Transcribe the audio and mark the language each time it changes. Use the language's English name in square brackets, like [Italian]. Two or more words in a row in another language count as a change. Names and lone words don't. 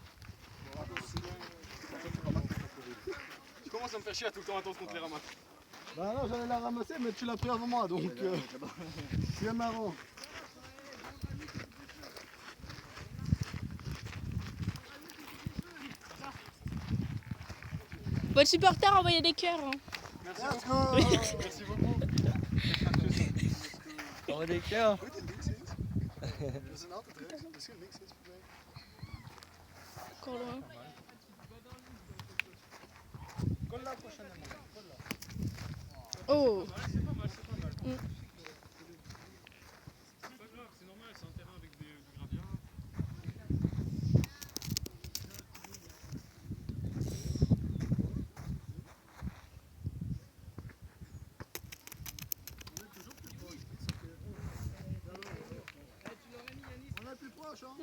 [French] Tu commences à me faire chier à tout le temps attendre qu'on te les ramasse. Bah non, j'allais la ramasser, mais tu l'as pris avant moi, donc c'est marrant. Votre supporter a envoyé des cœurs. Hein. [English] Let's go! [French] Merci beaucoup. On va des cœurs. [Dutch] Goed in links eens. We zijn altijd rechts. Misschien links eens voorbij. [French] Encore loin. Colle là prochainement. Colle là. Oh. C'est pas grave, c'est normal, c'est un terrain avec du gradient. On est le plus proche, hein?